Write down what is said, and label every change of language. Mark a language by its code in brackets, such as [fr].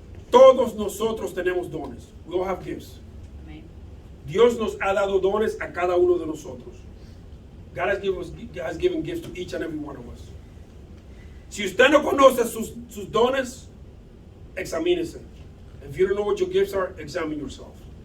[es] Todos nosotros tenemos dones. [en] We all have gifts. Amen. [es] Dios nos ha dado dones a cada uno de nosotros. [en] God has given gifts to each and every one of us. [es] Si usted no conoce sus dones, examínese. [en] If you don't know what your gifts are, examine yourself.